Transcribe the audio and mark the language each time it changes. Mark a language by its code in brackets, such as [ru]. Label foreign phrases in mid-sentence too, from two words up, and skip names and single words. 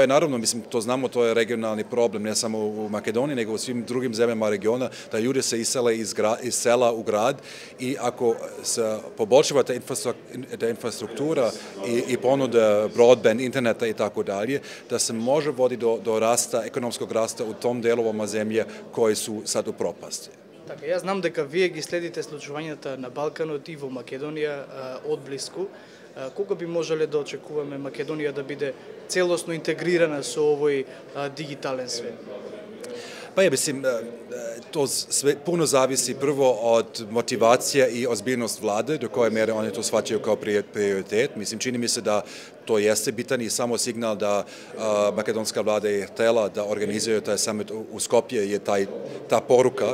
[sr] naravno, mislim, to znamo, to je regionalni problem, ne samo u Makedoniji, nego u svim drugim zemljama regiona, da ljudi se isele iz sela u grad i ako se poboljšava ta infrastruktura i ponuda broadband, interneta i tako dalje, da se može voditi do rasta, ekonomskog rasta u tom delovama zemlje koji su sad u propasti. [mk] Така, јас знам дека вие ги следите случувањата на Балканот и во Македонија одблиску. Кога би можеле да очекуваме Македонија да биде целосно интегрирана со овој дигитален свет? [sr] Pa ja mislim, to sve puno zavisi prvo od motivacija i ozbiljnost vlade, do koje mere oni to shvaćaju kao prioritet. Mislim, čini mi se da to jeste bitan i samo signal da makedonska vlada je htela da organizuju taj summit u Skopje je ta poruka.